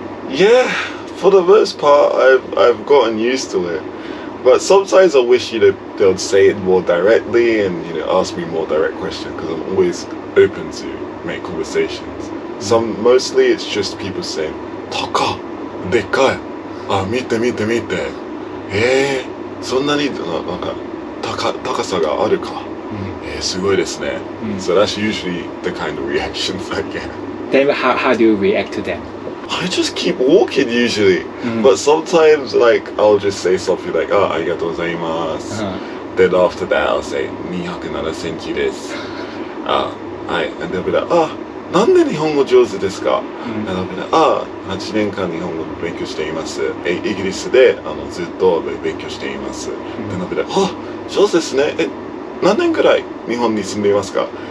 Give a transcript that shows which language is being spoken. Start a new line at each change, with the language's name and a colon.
English: Yeah, for the most part, I've gotten used to it. But sometimes I wish they'll say it more directly and ask me more direct questions because I'm always open to make conversations. Mostly it's just people saying,
Japanese: "Taka, dekai, mite, mite. そんなになんか高さがあるか。すごいですね。
English: So that's usually the kind of reactions I get. Then how do you react to them? I just keep walking usually, but sometimes I'll just say something like,
Japanese: "ありがとうございます."
English: Then after that I'll say
Japanese: 207センチです。はい。
English: And they'll be like,
Japanese: なんで日本語上手ですか?
English: And I'll be like,
Japanese: 8年間日本語勉強しています。イギリスでずっと勉強しています。
English: Then I'll be like,
Japanese: 上手ですね。何年くらい日本に住んでいますか?